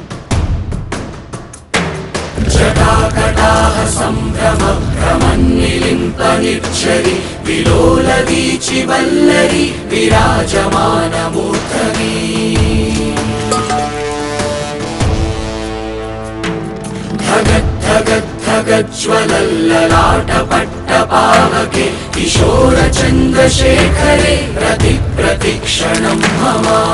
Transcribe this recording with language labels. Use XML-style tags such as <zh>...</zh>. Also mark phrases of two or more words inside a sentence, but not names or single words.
<sa>ജടാകടാഹ സംഭ്രമ ഭ്രമന്നിലിംപനിർച്ഛരി വിലോലവീചി വല്ലരി വിരാജമാനമൂർധനീ ധഗദ്ധഗദ്ധഗജ്വലല്ലലാटपट्टपावके किशोरचन्द्रशेखरे प्रतिक्षणं मम</sa>